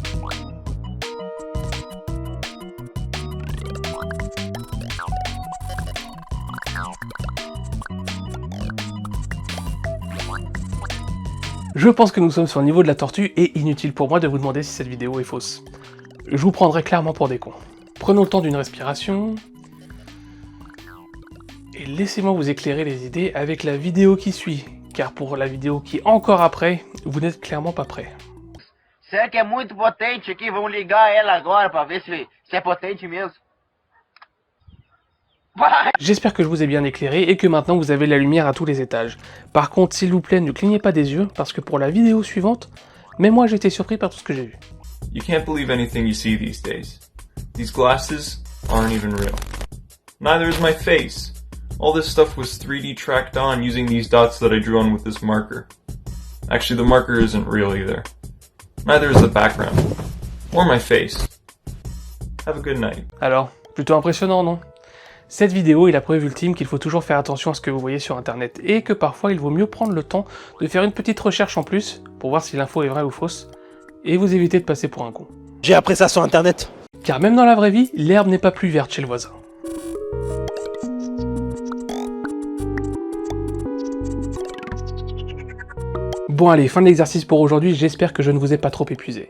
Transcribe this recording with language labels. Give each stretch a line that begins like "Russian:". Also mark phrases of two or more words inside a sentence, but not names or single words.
French: Je pense que nous sommes sur le niveau de la tortue et inutile pour moi de vous demander si cette vidéo est fausse. Je vous prendrai clairement pour des cons. Prenons le temps d'une respiration... Et laissez-moi vous éclairer les idées avec la vidéo qui suit, car pour la vidéo qui est encore après, vous n'êtes clairement pas prêts.
Portuguese: Será que é muito potente aqui? Vamos ligar ela agora para ver se é potente mesmo.
French: J'espère que je vous ai bien éclairé et que maintenant vous avez la lumière à tous les étages. Par contre, s'il vous plaît, ne clignez pas des yeux, parce que pour la vidéo suivante, même moi j'ai été surpris par tout ce que j'ai vu.
English: You can't believe anything you see these days. These glasses aren't even real. Neither is my face. All this stuff was 3D tracked on using these dots that I drew on with this marker. Actually, the marker isn't real either. Neither is the background. Or my face. Have a good night.
French: Alors, plutôt impressionnant, non? Cette vidéo est la preuve ultime qu'il faut toujours faire attention à ce que vous voyez sur internet, et que parfois il vaut mieux prendre le temps de faire une petite recherche en plus, pour voir si l'info est vraie ou fausse, et vous éviter de passer pour un con. J'ai appris ça sur internet. Car même dans la vraie vie, l'herbe n'est pas plus verte chez le voisin. Bon allez, fin de l'exercice pour aujourd'hui, j'espère que je ne vous ai pas trop épuisé.